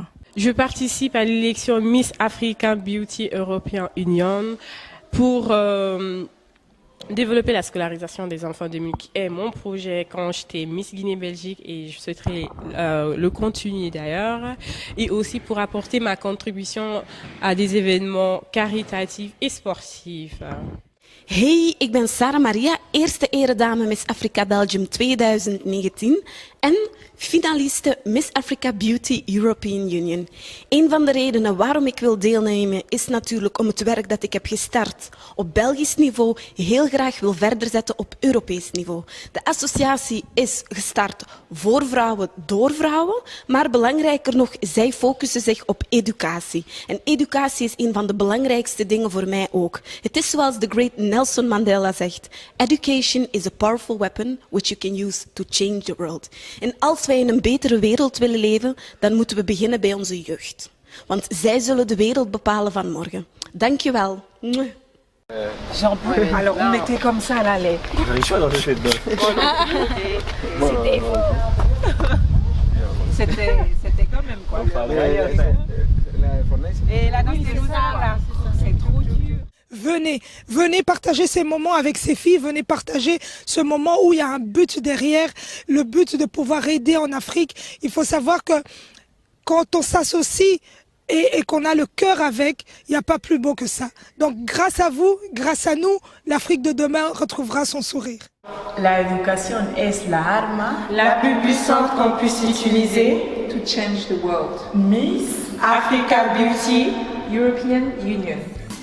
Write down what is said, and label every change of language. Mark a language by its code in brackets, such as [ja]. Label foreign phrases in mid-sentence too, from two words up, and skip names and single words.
[fr] Je participe à l'élection Miss Africa Beauty European Union pour développer la scolarisation des enfants de qui est mon projet quand j'étais Miss Guinée-Belgique et je souhaiterais le continuer d'ailleurs. Et aussi pour apporter ma contribution à des événements caritatifs et sportifs. [nl] Hey, ik ben Sarah Maria, eerste eredame Miss Africa Belgium 2019 en finaliste Miss Africa Beauty European Union. Een van de redenen waarom ik wil deelnemen is natuurlijk om het werk dat ik heb gestart op Belgisch niveau heel graag wil verder zetten op Europees niveau. De associatie is gestart voor vrouwen, door vrouwen, maar belangrijker nog, zij focussen zich op educatie. En educatie is een van de belangrijkste dingen voor mij ook. Het is zoals de great Nelson Mandela zegt, [en] education is a powerful weapon which you can use to change the world. [nl] En als wij in een betere wereld willen leven, dan moeten we beginnen bij onze jeugd. Want zij zullen de wereld bepalen van morgen. Dank je wel. [fr] Alors on était comme ça là, les. C'était quand même quoi. Et la là, c'est trop dur. Venez partager ces moments avec ces filles, venez partager ce moment où il y a un but derrière, le but de pouvoir aider en Afrique. Il faut savoir que quand on s'associe et qu'on a le cœur avec, il n'y a pas plus beau que ça. Donc grâce à vous, grâce à nous, l'Afrique de demain retrouvera son sourire. [es] La educación es la arma [fr] La plus puissante qu'on puisse utiliser. [en] to change the world. Miss Africa Beauty European Union.